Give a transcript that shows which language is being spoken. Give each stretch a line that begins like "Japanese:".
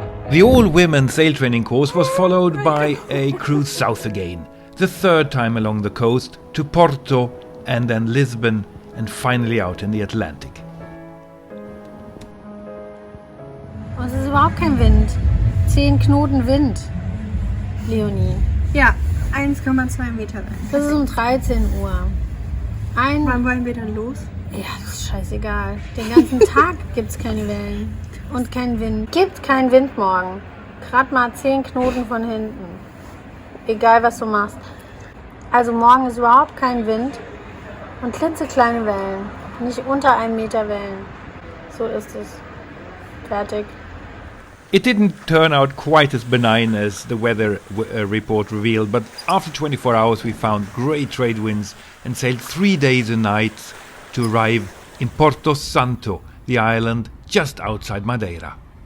English: The all-women sail training course was followed by a cruise south again, the third time along the coast to Porto and then Lisbon and finally out in the Atlantic.
German: Es ist überhaupt kein Wind. 10 Knoten Wind, Leonie. Ja, 1,2 Meter lang. Das ist um 13 Uhr. Wann wollen wir dann los? Ja, das ist scheißegal. Den ganzen Tag gibt's keine Wellen. Und kein Wind. Gibt keinen Wind morgen. Gerade mal 10 Knoten von hinten. Egal, was du machst. Also morgen ist überhaupt kein Wind. Und klitzekleine Wellen. Nicht unter 1 Meter Wellen. So ist es. Fertig.
English: It didn't turn out quite as benign as the weather report revealed, but after 24 hours we found great trade winds and sailed 3 days and nights to arrive in Porto Santo, the island just outside Madeira.